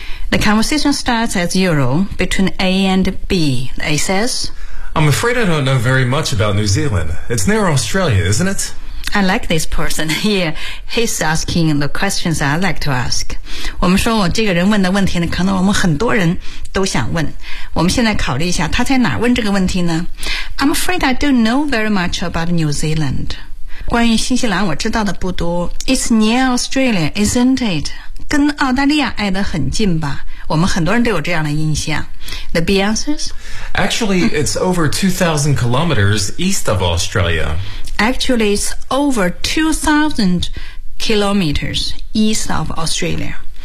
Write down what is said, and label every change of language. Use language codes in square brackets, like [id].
[en] The conversation starts as usual between A and B. A says... I'm afraid I don't know very much about New Zealand. It's near Australia, isn't it? I like this person here. He's asking the questions I like to ask. [zh] 我们说这个人问的问题呢，可能我们很多人都想问。我们现在考虑一下，他在哪问这个问题呢？ [en] I'm afraid I don't know very much about New Zealand. [zh] 关于新西兰我知道的不多。 [en] It's near Australia, isn't it? [zh] 跟澳大利亚挨得很近吧。我们很多人都有这样的印象。 [en] The B answers? Actually, it's over 2,000 kilometers east of Australia. Actually, it's over 2,000 kilometers east of Australia.